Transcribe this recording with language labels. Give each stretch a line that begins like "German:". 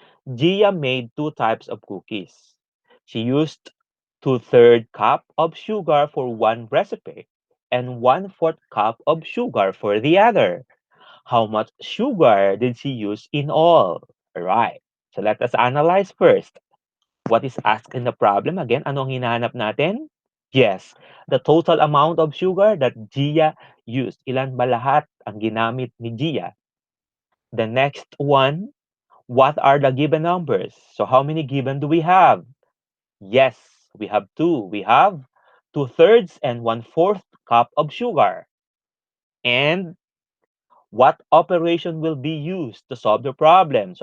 English: Gia made two types of cookies. She used 2/3 cup of sugar for one recipe and 1/4 cup of sugar for the other. How much sugar did she use in all? Alright. So let us analyze first. What is asked in the problem? Again,
Filipino: anong hinahanap natin?
English: Yes, the total amount of sugar that Gia used.
Filipino: Ilan ba lahat ang ginamit ni Gia?
English: The next one, what are the given numbers? So how many given do we have? Yes, we have two. We have 2/3 and 1/4 cup of sugar. And what operation will be used to solve the problem?